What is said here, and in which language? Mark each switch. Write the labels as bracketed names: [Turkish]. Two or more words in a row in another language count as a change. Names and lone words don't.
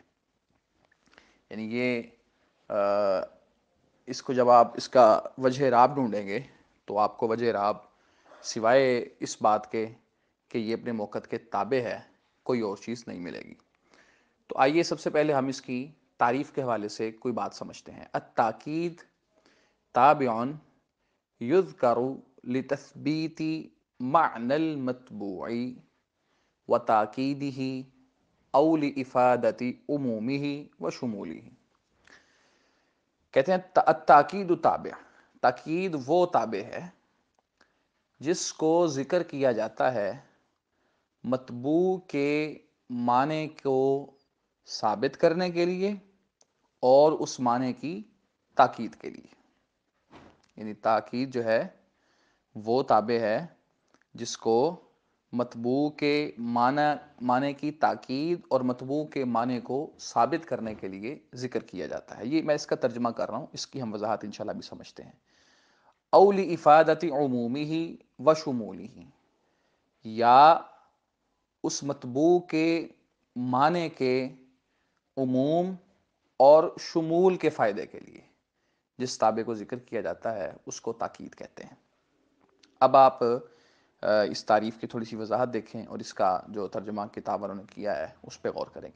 [Urdu] یعنی یہ اس کو جب آپ اس کا وجہ اعراب ڈھونڈیں گے تو آپ کو وجہ اعراب سوائے اس بات کے کہ یہ اپنے موقع کے تابع ہے کوئی اور چیز نہیں ملے گی۔ تو آئیے سب سے پہلے ہم اس کی تعریف کے حوالے سے کوئی بات سمجھتے ہیں۔ [Arabic] التاکید تابع یذکر لتثبیت معنی المتبوع وتاکیدہ او لافادۃ عمومہ وشمولہ۔ [Urdu] کہتے ہیں [Arabic] التاکید تابع، [Urdu] تاکید وہ تابع ہے جس کو ذکر کیا جاتا ہے متبوع کے معنی کو ثابت کرنے کے لیے اور اس معنی کی تاکید کے لیے۔ یعنی تاکید جو ہے وہ تابع ہے جس کو متبوع کے معنی کی تاکید اور متبوع کے معنی کو ثابت کرنے کے لیے ذکر کیا جاتا ہے۔ یہ میں اس کا ترجمہ کر رہا ہوں، اس کی ہم وضاحت انشاءاللہ بھی سمجھتے ہیں۔ [Arabic] او لافادۃ عمومہ وشمولہ، [Urdu] یا اس متبوع کے معنی کے عموم اور شمول کے فائدے کے لیے جس تابع کو ذکر کیا جاتا ہے اس کو تاکید کہتے ہیں۔ اب آپ اس تعریف کی تھوڑی سی وضاحت دیکھیں، اور اس کا جو ترجمہ کتاب والوں نے کیا ہے اس پہ غور کریں۔